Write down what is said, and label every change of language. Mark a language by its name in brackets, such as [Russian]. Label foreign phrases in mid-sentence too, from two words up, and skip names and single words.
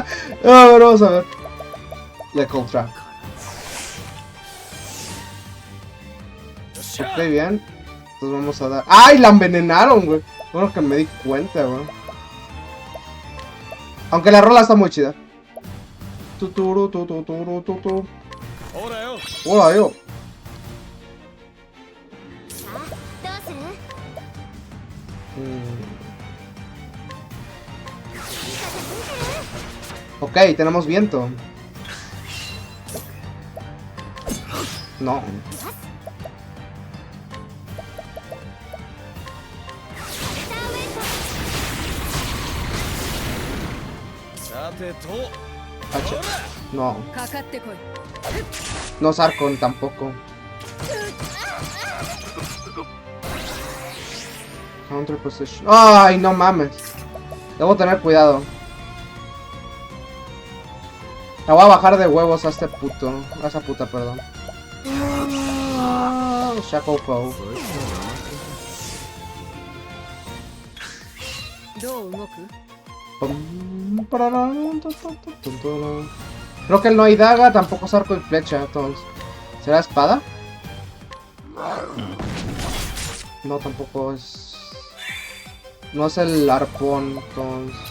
[Spanish] A ver, vamos a ver. Le contra. Ok, bien. Entonces vamos a dar... ¡Ay! La envenenaron, güey. Bueno que me di cuenta, güey. Aunque la rola está muy chida. Tuturu, tuturu, tuturu. Hola, yo. [Japanese] さあどうする [Spanish] Ok, tenemos viento. No. H. No. [Japanese] かかってこい [Spanish] No Sarkon tampoco. [English] Counter position. [Spanish] Ay, no mames. Debo tener cuidado. La voy a bajar de huevos a este puto. A esa puta, perdón. Shackle Crow. [Japanese] どう動く [Spanish] Creo que él no hay daga, tampoco es arco y flecha, entonces. ¿Será espada? No, tampoco es... No es el arpón, entonces...